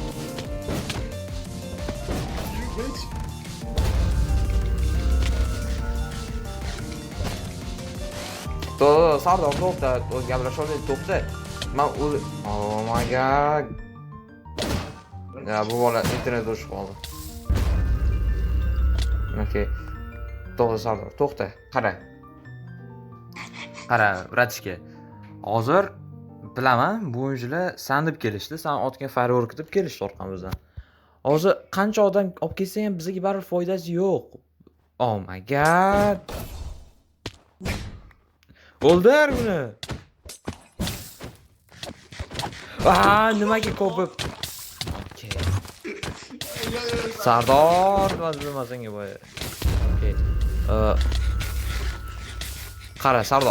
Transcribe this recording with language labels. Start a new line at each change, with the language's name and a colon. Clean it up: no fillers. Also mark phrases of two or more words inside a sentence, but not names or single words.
English: You bitch.
Uzbek: Sardor to'xta, gaplasholmaydi, to'xta.
English: Men oh my god.
Uzbek: Ya bu bola internet o'chib qoldi. Okay. To'xta Sardor, to'xta. Qara, bratishka. Hozir bilaman, bu o'yinchilar san deb kelishdi, san otgan firework deb kelishdi orqamizdan. Hozir qancha odam olib kelsa ham bizga baribir foydasi yo'q.
English: Oh my god.
Uzbek: O'ldir buni. Nimaga ko'pib? Sardor, nima senga bu? Okay. Qara Sardor.